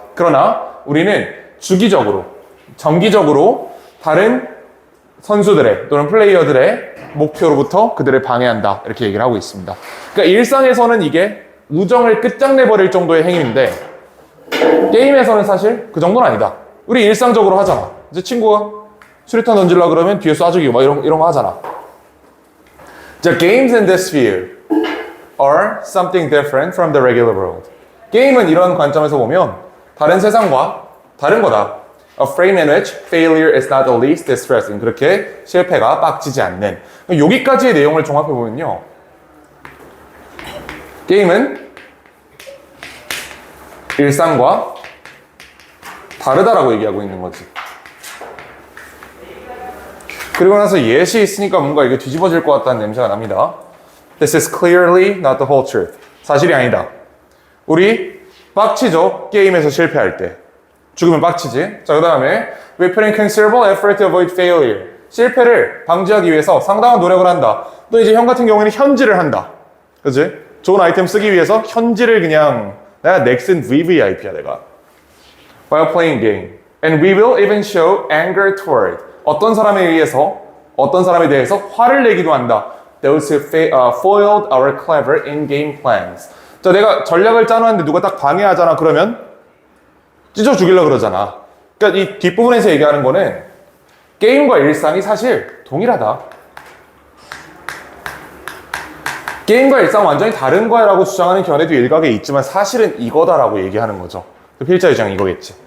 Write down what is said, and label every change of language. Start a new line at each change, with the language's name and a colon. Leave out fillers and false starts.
Korean: 그러나 우리는 주기적으로, 정기적으로 다른 선수들의 또는 플레이어들의 목표로부터 그들을 방해한다. 이렇게 얘기를 하고 있습니다. 그러니까 일상에서는 이게 우정을 끝장내버릴 정도의 행위인데 게임에서는 사실 그 정도는 아니다. 우리 일상적으로 하잖아. 이제 친구가 수류탄 던지려고 그러면 뒤에 쏴주기 막 이런 거 하잖아.
English: 자, games in this sphere are something different from the regular world.
Korean: 게임은 이런 관점에서 보면 다른 세상과 다른 거다.
English: A frame in which failure is not the least distressing.
Korean: 그렇게 실패가 빡치지 않는. 여기까지의 내용을 종합해보면요. 게임은 일상과 다르다라고 얘기하고 있는 거지. 그리고 나서 예시 있으니까 뭔가 이게 뒤집어질 것 같다는 냄새가 납니다.
English: This is clearly not the whole truth.
Korean: 사실이 아니다. 우리 빡치죠? 게임에서 실패할 때. 죽으면 빡치지. 자, 그 다음에
English: We put in considerable effort to avoid failure.
Korean: 실패를 방지하기 위해서 상당한 노력을 한다. 또 이제 형 같은 경우에는 현질을 한다. 그치? 좋은 아이템 쓰기 위해서 현질을 그냥 내가 넥슨 VVIP야 내가.
English: While playing game. And we will even show anger toward.
Korean: 어떤 사람에 의해서 어떤 사람에 대해서 화를 내기도 한다.
English: Those who foiled our clever in-game plans.
Korean: 자, 내가 전략을 짜놨는데 누가 딱 방해하잖아. 그러면 찢어 죽이려고 그러잖아. 그러니까 이 뒷부분에서 얘기하는 거는 게임과 일상이 사실 동일하다. 게임과 일상 완전히 다른 거야 라고 주장하는 견해도 일각에 있지만 사실은 이거다라고 얘기하는 거죠. 필자 주장이 이거겠지.